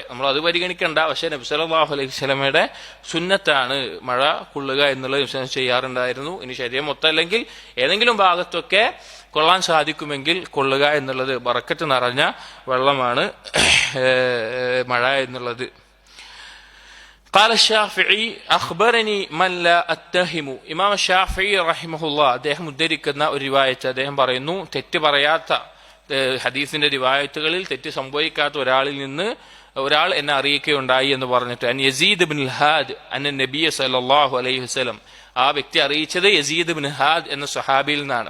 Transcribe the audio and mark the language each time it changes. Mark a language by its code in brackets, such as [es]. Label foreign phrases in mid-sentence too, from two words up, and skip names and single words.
[ml] നമ്മൾ അത് പരിഗണിക്കണ്ട. പക്ഷെ നബി [ar] صلى الله عليه وسلم [ml] സുന്നത്താണ് മഴ കൊള്ളുക എന്നുള്ളത് നബി സല്ലല്ലാഹു ചെയ്യാറുണ്ടായിരുന്നു. ഇനി ശരീരം മൊത്തം അല്ലെങ്കിൽ ഏതെങ്കിലും ഭാഗത്തൊക്കെ കൊള്ളാൻ സാധിക്കുമെങ്കിൽ കൊള്ളുക എന്നുള്ളത് ബറക്കത്ത് നിറഞ്ഞ വെള്ളമാണ് മഴ എന്നുള്ളത്. [ar] قال الشافعي أخبرني من لا أتهم. [ml] ഇമാം ഷാഫിഈ റഹിമഹുല്ലാഹ് അദ്ദേഹം ഉദ്ധരിക്കുന്ന ഒരു റിവായത്ത്, അദ്ദേഹം പറയുന്നു, തെറ്റ് പറയാത്ത ഹദീസിന്റെ റിവായത്തുകളിൽ തെറ്റ് സംഭവിക്കാത്ത ഒരാളിൽ നിന്ന് ഒരാൾ എന്നെ അറിയിക്കുകയുണ്ടായി എന്ന് പറഞ്ഞിട്ട് [ar] عن يزيد بن الهاد أن النبي صلى الله عليه وسلم, [ml] ആ വ്യക്തി അറിയിച്ചത് യസീദ് ഇബ്നു ഹാദ് എന്ന സ്വഹാബിയിൽ നിന്നാണ്.